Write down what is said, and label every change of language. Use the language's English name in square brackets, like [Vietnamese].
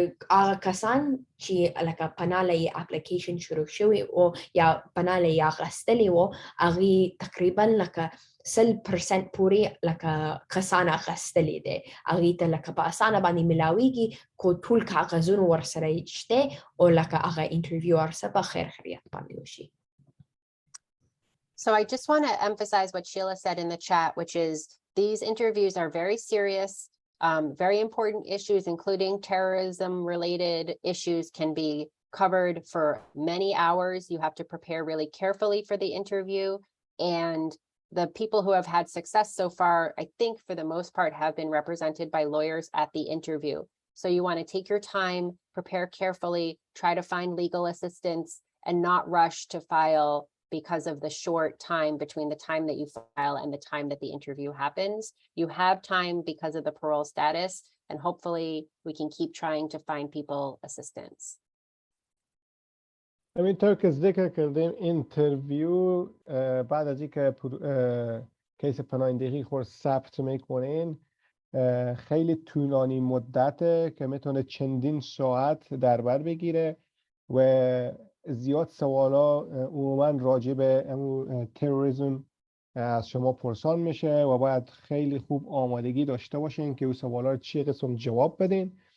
[Pashto] هغه کسان چې لکه پناه له یې اپلیکیشن شروع شوی او یا پناه له یې اخیستلې وو هغې تقریبا لکه 100% پورې لکه کسان اخیستلې دی هغې ته لکه په اسانه باندې ملاویږي خو ټول کاغذونه ورسره شته او لکه هغه انټرویو ورسره په خیر خیریت باندې وشي. [English] So I just want to emphasize what Sheila said in the chat, which is these interviews are very serious. Very important issues, including terrorism-related issues, can be covered for many hours. You have to prepare really carefully for the interview. And the people who have had success so far, I think for the most part, have been represented by lawyers at the interview. So you want to take your time, prepare carefully, try to find legal assistance, and not rush to file because of the short time between the time that you file and the time that the interview happens. You have time because of the parole status, and hopefully we can keep trying to find people assistance. [Persian] همینطور که ذکر کردیم اینترویو بعد از اینکه کیس پناهندگی خود ثبت میکنین خیلی طولانی مدته که میتونه چندین ساعت در بر بگیره و زیاد سوالا عموما راجع به تروریسم از شما پرسان میشه و باید خیلی خوب آمادگی داشته باشین که اون سوالا رو چه قسم جواب بدین